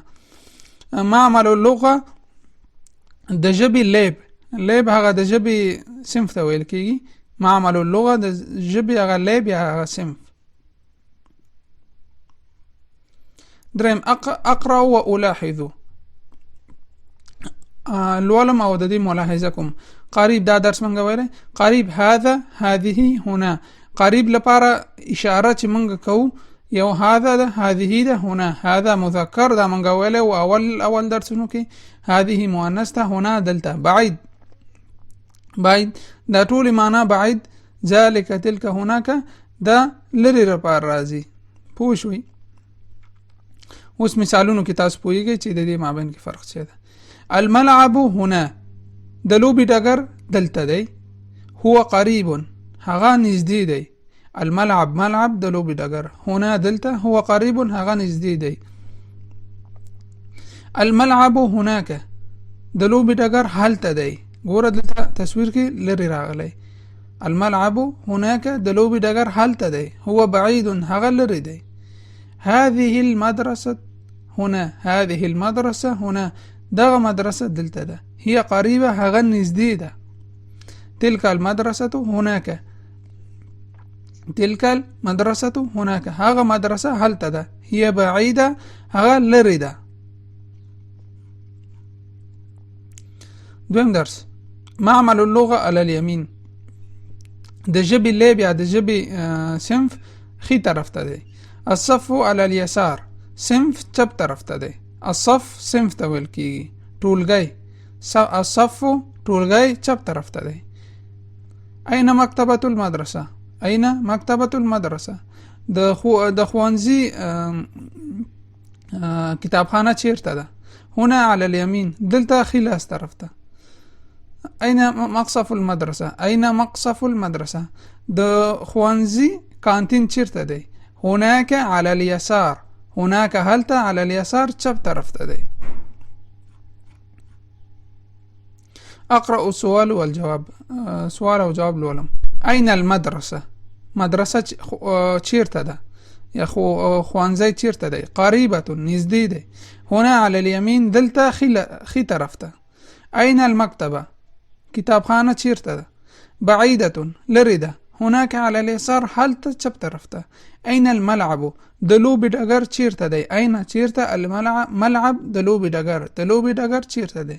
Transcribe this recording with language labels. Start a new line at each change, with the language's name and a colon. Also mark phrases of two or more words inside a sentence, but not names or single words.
Arabic: معمل اللغه
Pashto: د ژبې لیب هغه د ژبې صنف ته ویل کیږي.
Arabic: معمل اللغه
Pashto: د ژبې هغه لیب یا هغه صنف.
Arabic: دریم اقرأ و الاحظ.
Pashto: لولم او د دې ملاحظه کوم. قریب دا درس منګه ویل.
Arabic: قریب هذه هنا.
Pashto: قریب لپاره اشاره چې منګه کوو یو هذا ده هذه ده هنا.
Arabic: هذا مذکر
Pashto: دا منګه ویل او اول درسونو کې.
Arabic: هذه مؤنث
Pashto: ده هنا دلته. بعید دا ټول معنا بعید.
Arabic: ذلك تلك هناك
Pashto: دا لری لپاره راځي. پوه شوي؟ اوس مثالونو کې تاسو پوهیږئ چې د دې مابین کې فرق څه ده.
Arabic: الملعب هنا
Pashto: د لوبې ډګر دلته دی.
Arabic: هو قریب
Pashto: هغه نږدې دی. ملعب د لوبې ډګر. هنا دلته.
Arabic: هو قریب
Pashto: هغه نږدې دی.
Arabic: الملعب هناك
Pashto: د لوبې ډګر هلته دی. ګوره دلته تصویر کې لري راغلی.
Arabic: الملعب هناك
Pashto: د لوبې ډګر هلته دی.
Arabic: هو بعید
Pashto: هغه لري دی.
Arabic: هذه المدرسه هنا
Pashto: دغه مدرسه دلته ده.
Arabic: هي قريبه
Pashto: هغه نږدې ده.
Arabic: تلك المدرسه هناك
Pashto: هغه مدرسه هلته ده.
Arabic: هي بعيده
Pashto: هغه لري ده. دویم درس.
Arabic: معمل اللغه على اليمين
Pashto: د ژبې لیب یا د ژبې صنف خي طرف ته دی.
Arabic: الصف على اليسار
Pashto: صنف چپ طرف ته دی. الصف صنف ته ویل کیږي. ټولګی. الصف ټولګی چپ طرف ته دی.
Arabic: اين مکتبه المدرسه
Pashto: د ښوونځي کتابخانه چیرته ده؟
Arabic: هنا على اليمين
Pashto: دلته خلاص طرف ته.
Arabic: اين مقصف المدرسه
Pashto: د ښوونځي کانتین چیرته دی؟
Arabic: هناك على اليسار. هناك هلته على اليسار
Pashto: چپ طرف ته دی.
Arabic: اقرأ السؤال والجواب.
Pashto: سوال او جواب لولم.
Arabic: اين المدرسه
Pashto: مدرسه چیرته ده یا ښوونځی چیرته دی؟ قریبه نږدې دی.
Arabic: هنا على اليمين
Pashto: دلته خي طرف ته.
Arabic: اين المكتبه
Pashto: کتابخانه چیرته ده؟ بعیده لري ده.
Arabic: هناك على اليسار
Pashto: هلته چپ طرف ته.
Arabic: اين الملعب
Pashto: د لوبې ډګر چیرته دی؟ اين چیرته؟ الملعب د لوبې ډګر چیرته دی؟